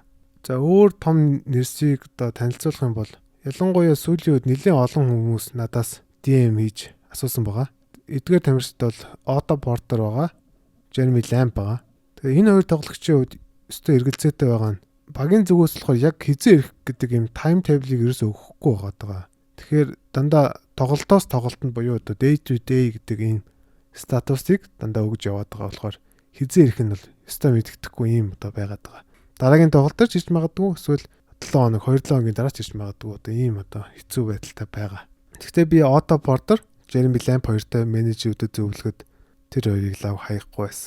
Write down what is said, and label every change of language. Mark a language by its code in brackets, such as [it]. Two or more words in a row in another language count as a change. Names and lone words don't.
[mn] За өөр том нэрсийг одоо танилцуулах юм бол ялангуяа сүүлийн үед нэлээд олон хүмүүс надаас DM хийж асуусан байгаа. Эдгээр тамирчид бол Otto Porter байгаа, Jeremy Lamb байгаа. Тэгээ энэ хоёр тоглогчийн хувьд өстой эргэлзээтэй байгаа нь багийн зүгээс болохоор яг хизээ ирэх гэдэг юм тайм тейблийг ерөөсөө өгөхгүй байгаа. Тэгэхээр дандаа тоглолтоос тоглолтод буюу одоо [en] day to day [mn] гэдэг ийм статусыг дандаа өгж яваад байгаа болохоор хизээ ирэх нь бол өстой мэддэхгүй юм одоо байгаад байгаа. Дараагийн тоглолтоор ч ирж магадгүй эсвэл 7 хоног 2-7 хоногийн дараа ч ирж магадгүй одоо ийм одоо хэцүү байдалтай байгаа. Гэхдээ би Otto Porter, Jeremy Lamb хоёртой менежерүүдэд зөвлөхөд тэр хоёрыг лав хаяхгүй байсан.